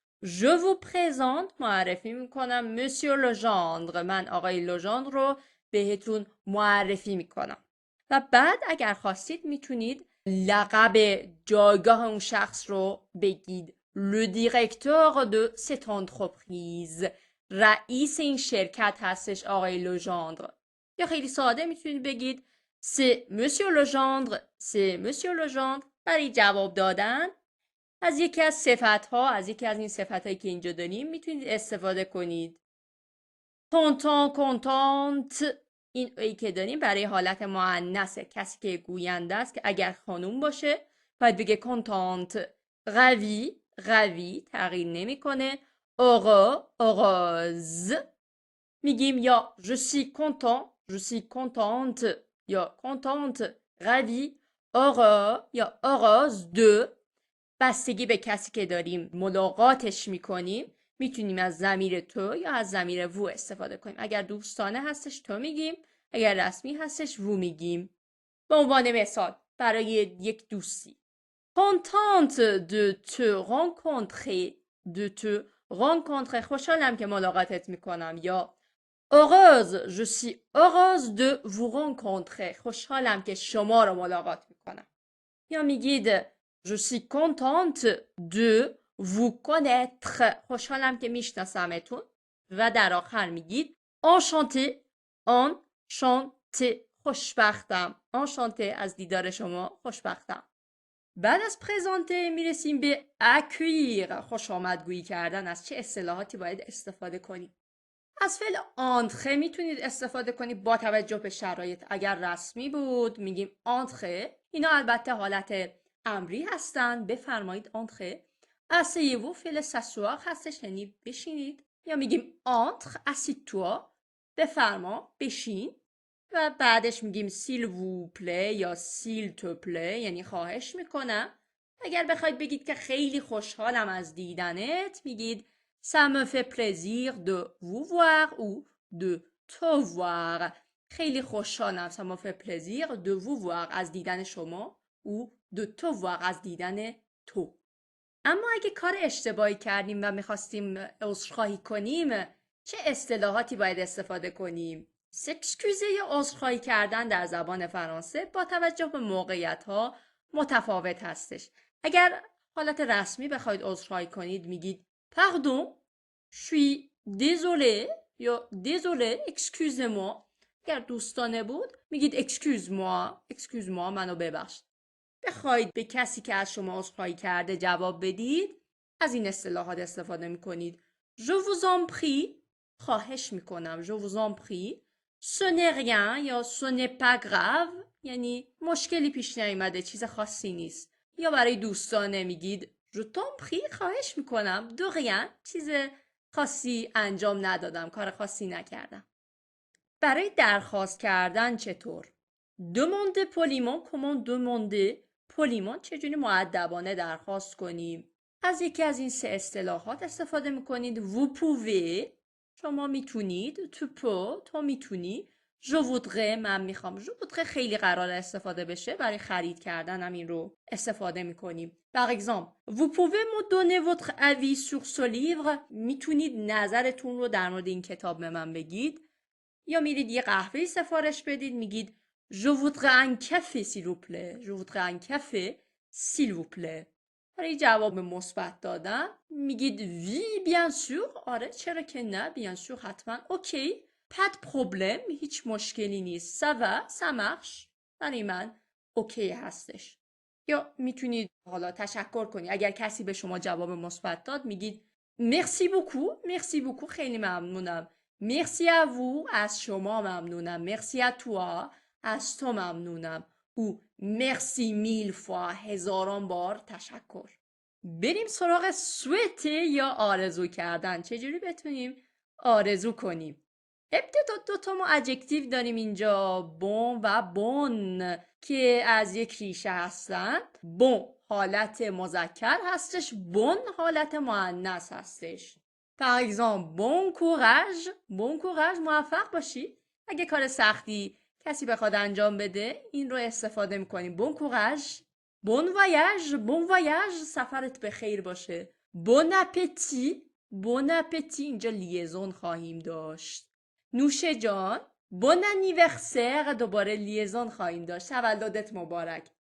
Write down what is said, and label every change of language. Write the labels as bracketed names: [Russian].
[French] Je vous présente [Persian] معرفی میکنم [French] Monsieur Legendre، [Persian] من آقای لژاندر رو بهتون معرفی میکنم. و بعد اگر خواستید میتونید لقب جایگاه اون شخص رو بگید. [French] Le directeur de cette entreprise، [Persian] رئیس این شرکت هستش آقای لژاندر. یا خیلی ساده میتونید بگید [French] c'est monsieur Legendre، c'est monsieur Legendre. [Persian] برای جواب دادن از یکی از صفت‌ها، از یکی از این صفت‌هایی که اینجا داریم میتونید استفاده کنید. [French] content contente، [Persian] این ای که داریم برای حالت مؤنثه، کسی که گوینده است که اگر خانوم باشه باید بگه contente. ravi ravi تغییر نمیکنه. [French] heureux heureuse. [Persian] میگیم یا [French] je suis content je suis contente یا contente ravi heureux یا heureuse de. [Persian] بستگی به کسی که داریم ملاقاتش میکنیم میتونیم از ضمیر تو یا از ضمیر vous استفاده کنیم. اگر دوستانه هستش تو میگیم، اگر رسمی هستش vous میگیم. به عنوان مثال برای یک دوستی [French] contente de te rencontrer de te rencontrer، [Persian] خوشحالم که ملاقاتت میکنم. [French] یا heureuse je suis heureuse de vous rencontrer، [Persian] خوشحالم که شما رو ملاقات میکنم. [French] یا میگید je suis contente de vous connaître، [Persian] خوشحالم که میشناسمتون. و در آخر میگید [French] enchanté enchanté، [Persian] خوشبختم. enchanté از دیدار شما خوشبختم. بعد از پرزانته میرسیم به accueillir، خوش آمدگویی کردن. از چه اصطلاحاتی باید استفاده کنیم؟ از فعل انتره میتونید استفاده کنید با توجه به شرایط. اگر رسمی بود میگیم انتره، اینا البته حالت امری هستن، بفرمایید انتره. اسیوو فعل سسوار هستش یعنی بشینید، یا میگیم انتر اسیتوا، بفرما بشین. و بعدش میگیم سیل وو پلی یا سیل تو پلی یعنی خواهش میکنم. اگر بخواید بگید که خیلی خوشحالم از دیدنت میگید [French] ça me fait plaisir de vous voir ou de te voir. [Persian] خیلی خوشحالم [French] ça me fait plaisir de vous voir [Persian] از دیدن شما [French] ou de te voir [Persian] از دیدن تو. اما اگه کار اشتباهی کردیم و میخواستیم عذرخواهی کنیم چه اصطلاحاتی باید استفاده کنیم؟ s'excuser یا عذرخواهی کردن در زبان فرانسه با توجه به موقعیت‌ها متفاوت هستش. اگر حالت رسمی بخواید عذرخواهی کنید میگید [French] pardon je suis désolé [Persian] یا [French] désolé excusez-moi. [Persian] اگر دوستانه بود میگید [French] excuse moi [Persian] منو ببخش. بخواید به کسی که از شما عذرخواهی کرده جواب بدید از این اصطلاحات استفاده میکنید. [French] je vous en prie، [Persian] خواهش میکنم. [French] je vous en prie. ce n'est rien یا ce n'est pas grave [Persian] یعنی مشکلی پیش نیامده، چیز خاصی نیست. یا برای دوستانه میگید [French] je t'en prie، [Persian] خواهش میکنم. [French] de rien، [Persian] چیز خاصی انجام ندادم، کار خاصی نکردم. برای درخواست کردن چطور؟ demander poliment، [French] comment demander poliment، [Persian] چجوری مؤدبانه درخواست کنیم؟ از یکی از این سه اصطلاحات استفاده میکنید. [French] vous pouvez، [Persian] شما میتونید. [French] tu peux، [Persian] تو میتونی. [French] je voudrais، [Persian] من میخوام. je voudrais خیلی قرار استفاده بشه، برای خرید کردن هم این رو استفاده میکنیم. [French] par exemple vous pouvez me donner votre avis sur ce livre، [Persian] میتونید نظرتون رو در مورد این کتاب به من بگید. یا میرید یه قهوه سفارش بدید میگید [French] je voudrais un café s'il vous plaît. je voudrais un café s'il vous plaît. [Persian] برای جواب مثبت دادن میگید [French] oui bien sûr، [Persian] آره چرا که نه، bien sûr حتما، اوکی، [French] pas de problème، [Persian] هیچ مشکلی نیست، [French] ça va ça marche، [Persian] برای من اوکی هستش. یا میتونید حالا تشکر کنید. اگر کسی به شما جواب مثبت داد میگید [French] merci beaucoup merci beaucoup، [Persian] خیلی ممنونم. [French] merci à vous، [Persian] از شما ممنونم. [French] merci à toi، [Persian] از تو ممنونم. او [French] merci mille fois، [Persian] هزاران بار تشکر. بریم سراغ سویته یا آرزو کردن. چجوری بتونیم آرزو کنیم. ابتدا دوتا ما ادجکتیو داریم اینجا، بون و بون، که از یک ریشه هستن. بون حالت مذکر هستش، بون حالت مؤنث هستش. [French] par exemple bon courage، bon courage، [Persian] موفق باشی. اگه کار سختی کسی بخواد انجام بده این رو استفاده میکنیم، bon courage. [French] bon voyage، bon voyage، [Persian] سفرت به خیر باشه. [French] bon appétit، bon appétit، [Persian] اینجا لیزون خواهیم داشت. نوش جان، [French] bon anniversaire، [Persian] دوباره لیزون خواهیم داشت، تولدت مبارک.